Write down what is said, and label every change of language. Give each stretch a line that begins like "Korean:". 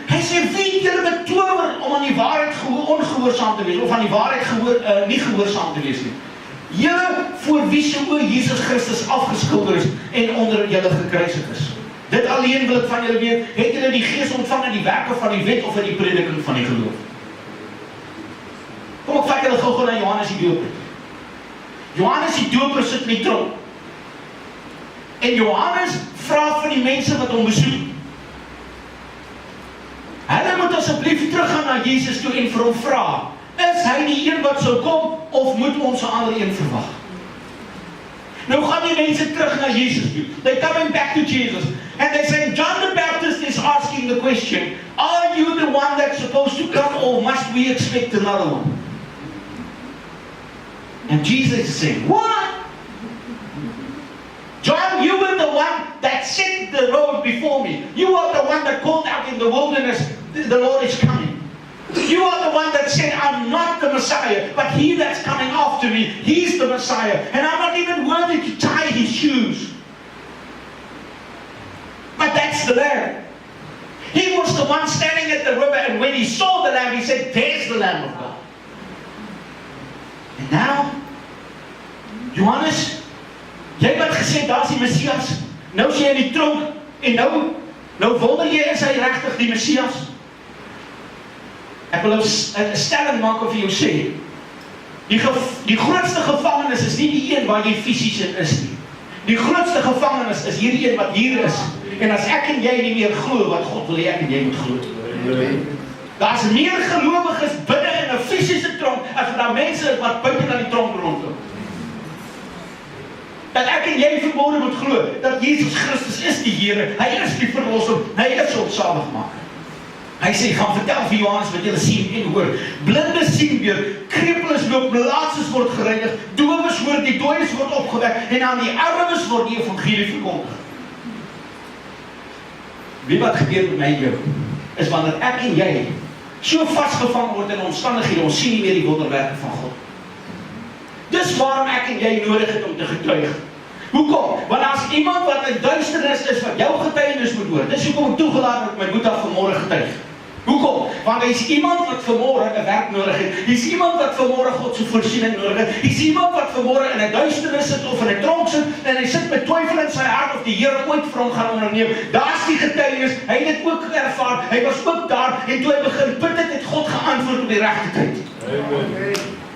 Afrikaans: Hy sê, wie julle betower om aan die waarheid ongehoorsaam te wees, of aan die waarheid nie gehoorsaam te wees nie. Julle voor wie se oë Jesus Christus afgeskilder is en onder julle gekruisig is. Dit alleen wil ek van julle weet, het julle die Gees ontvang in die werke van die wet of in die prediking van die geloof? Kom ek vat julle gou na Johannes die Doper. Johannes die Doper sit in die tronk. En Johannes vra van die mense wat hom besoek. Hulle moet asseblief teruggaan na Jesus toe en vir hom vra, is hy die een wat sou kom, of moet ons 'n ander een verwag? Nou gaan die mense terug na Jesus toe.
English: They're coming back to Jesus. And they say, John the Baptist is asking the question, are you the one that's supposed to come, or must we expect another one? And Jesus is saying, what? John, you were the one that set the road before me. You are the one that called out in the wilderness, the Lord is coming. You are the one that said, I'm not the Messiah, but he that's coming after me, he's the Messiah. And I'm not even worthy to tie his shoes. But that's the Lamb. He was the one standing at the river, and when he saw the Lamb, he said, there's the Lamb of God. And now, Johannes,
Afrikaans: Jy wat gesê, daar is die Messias, nou is jy in die tronk, en nou wonder jy, is hy regtig die Messias? Ek wil 'n stelling maak of jy jou sê, die grootste gevangenis is nie die een waar jy fisies in is nie. Die grootste gevangenis is hierdie een wat hier is. En as ek en jy nie meer glo wat God wil hê ek en jy moet glo. Daar is meer gelowiges binne in 'n fisiese tronk as daar mense is wat buite aan die tronk rondloop. Dat ek en jy vanmôre moet glo dat Jesus Christus is die Here, hy is die verlosser, hy is ons saligmaker. Hy sê, gaan vertel vir Johannes wat julle sien en hoor. Blindes sien weer, krepeles loop, melaatses word gereinig, dowes hoor, die dooies word opgewek en aan die armes word die evangelie verkondig. Weet wat gebeur met my en jou? Is wanneer ek en jy so vasgevang word in omstandighede, ons sien nie meer die wonderwerke van God. Dis waarom ek en jy nodig het om te getuig. Hoekom? Want as iemand wat in duisternis is, wat jou getuienis moet hoor, dis hoekom ek toegelaat het my boetie vanmôre getuig. Hoekom? Want hy is iemand wat vanmôre 'n werk nodig het. Hy is iemand wat vanmôre God se voorsiening nodig het. Hy is iemand wat vanmôre in 'n duisternis sit of in 'n tronk sit en hy sit met twyfel in sy hart of die Here ooit vir hom gaan onderneem. Daar's die getuienis. Hy het dit ook ervaar. Hy was ook daar en toe hy begin bid het God geantwoord op die regte tyd. Amen.